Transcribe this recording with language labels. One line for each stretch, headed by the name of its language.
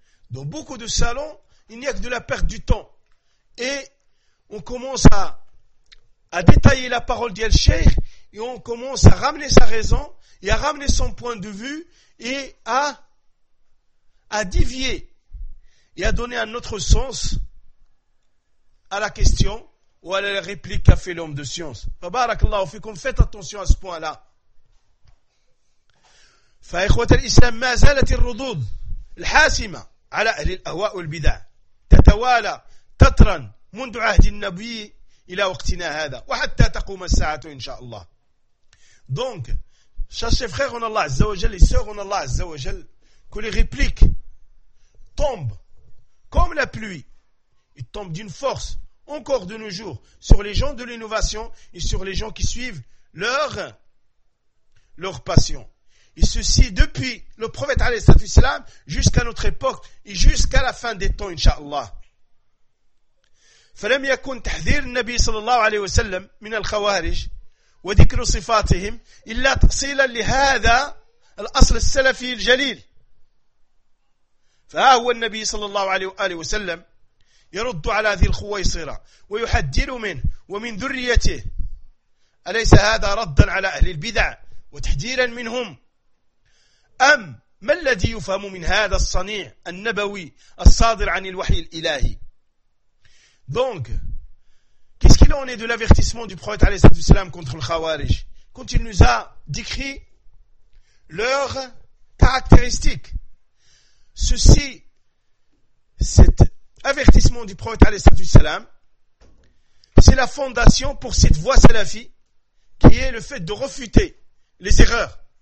French: Dans beaucoup de salons, il n'y a que de la perte du temps. Et on commence à détailler la parole d'El Cheikh et on commence à ramener sa raison et à ramener son point de vue et à divier et à donner un autre sens à la question ou à la réplique qu'a fait l'homme de science. Tabarakallah, on fait qu'on fait attention à ce point-là.
Arabic: فإخوة الإسلام ما زالت الردود الحاسمة على أهل الأهواء والبدع تتوالى تطرا منذ عهد النبي إلى وقتنا هذا وحتى تقوم الساعة إن شاء الله.
French: Donc, chers frères en Allah Azza wa Jal, les sœurs en Allah Azza wa Jal, que les répliques tombent comme la pluie, ils tombent d'une force encore de nos jours sur les gens de l'innovation et sur les gens qui suivent leur passion. Et ceci depuis le prophète alayhi salatu wassalam jusqu'à notre époque et jusqu'à la fin des temps, inshallah.
Arabic: فلم يكن تحذير النبي صلى الله عليه وسلم من الخوارج وذكر صفاتهم إلا تأصيلا لهذا الأصل السلفي الجليل. فها هو النبي صلى الله عليه وسلم يرد على ذي الخويصرة ويحذر منه ومن ذريته. أليس هذا ردا على أهل البدع وتحذيرا منهم؟ أم ما الذي يفهم من هذا الصنيع النبوي الصادر عن الوحي الإلهي؟
French: Donc, qu'est-ce qu'il en est de l'avertissement du prophète عليه الصلاة والسلام contre le Khawarij? Quand il nous a décrit leurs caractéristiques. Ceci, cet avertissement du prophète
Arabic: عليه الصلاة والسلام,
French: c'est la fondation pour cette voie salafie qui est le fait de refuter les erreurs.